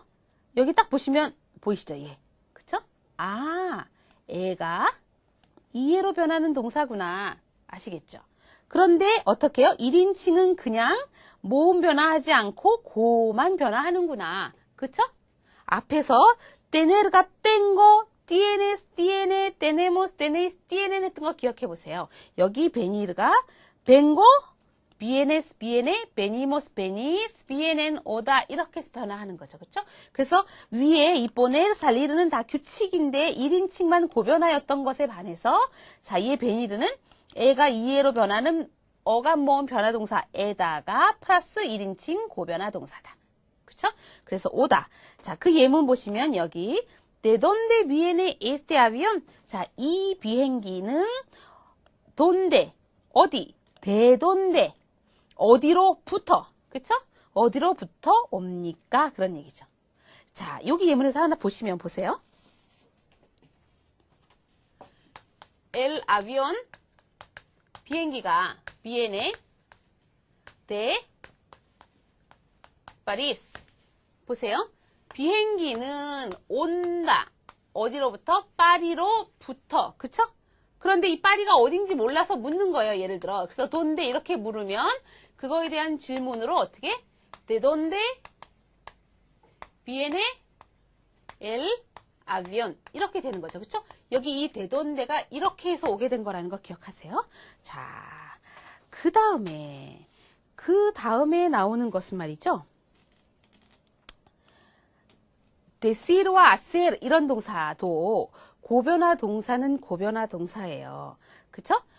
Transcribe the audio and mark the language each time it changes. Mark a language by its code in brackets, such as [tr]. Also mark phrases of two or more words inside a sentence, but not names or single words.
[ko] 여기 딱 보시면 보이시죠? 얘. 아, 애가 이해로 변하는 동사구나. 아시겠죠? 그런데 어떻게 해요? 1인칭은 그냥 모음 변화하지 않고 고만 변화하는구나. 그쵸? 앞에서 tener가 [es] tengo, tienes, tiene, tenemos, tenéis, tienen [ko] 했던 거 기억해 보세요. [es] 여기 venir가 vengo, vienes, viene, venimos, venís, vienen, [ko] 오다 이렇게 변화하는 거죠. 그렇죠? 그래서 위에 이 poner, salir는 다 규칙인데 1인칭만 고변화였던 것에 반해서 자, 이 venir는 애가 이해로 변하는 어감 모음 변화 동사에다가 플러스 1인칭 고변화 동사다. 그렇죠? 그래서 오다. 자, 그 예문 보시면 여기 [es] ¿De dónde viene este avión? [ko] 자, 이 비행기는 donde 어디? [es] ¿De dónde? [ko] 어디로부터, 그쵸? 어디로부터 옵니까? 그런 얘기죠. 자, 여기 예문에서 하나 보시면 보세요. [es] El avión, 비행기가 viene de París. [ko] 보세요. 비행기는 온다. 어디로부터? 파리로부터. 그쵸? 그런데 이 파리가 어딘지 몰라서 묻는 거예요. 예를 들어. 그래서 돈데 이렇게 물으면 그거에 대한 질문으로 어떻게? [es] ¿De dónde viene el avión? [ko] 이렇게 되는 거죠. 그쵸? 여기 이 [es] de donde [ko] 가 이렇게 해서 오게 된 거라는 거 기억하세요? 자, 그 다음에 나오는 것은 말이죠. decir와 hacer 이런 동사도 고변화 동사는 고변화 동사예요. 그쵸?